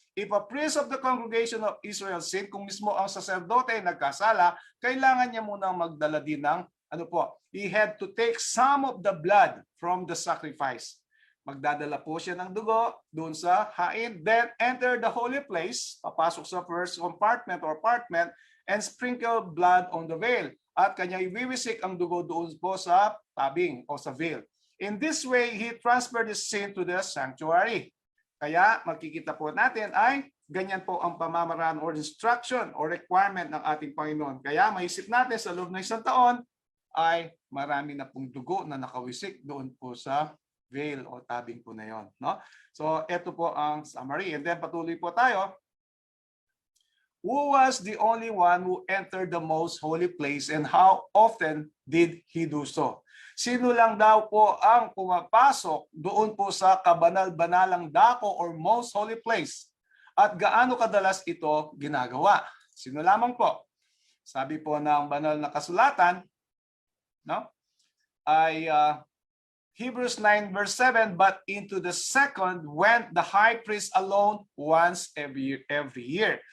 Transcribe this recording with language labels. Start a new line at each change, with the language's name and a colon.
English: If a priest of the congregation of Israel sin,
Filipino: kung mismo ang sacerdote ay nagkasala, kailangan niya munang magdala din ng,
English: he had to take some of the blood from the sacrifice.
Filipino: Magdadala po siya ng dugo doon sa hain,
English: then enter the holy place,
Filipino: papasok sa
English: first compartment or apartment, and sprinkle blood on the veil.
Filipino: At kanya iwiwisik ang dugo doon po sa tabing o sa veil.
English: In this way, he transferred his sin to the sanctuary.
Filipino: Kaya makikita po natin ay ganyan po ang pamamaraan or instruction or requirement ng ating Panginoon. Kaya maisip natin sa loob ng isang taon ay marami na pong dugo na nakawisik doon po sa veil o tabing po na yon, no? So ito po ang summary, and then patuloy po tayo.
English: Who was the only one who entered the most holy place and how often did he do so?
Filipino: Sino lang daw po ang pumapasok doon po sa kabanal-banalang dako or most holy place? At gaano kadalas ito ginagawa? Sino lamang po? Sabi po ng banal na kasulatan, no?
English: Ay Hebrews 9 verse 7, but into the second went the high priest alone once every year.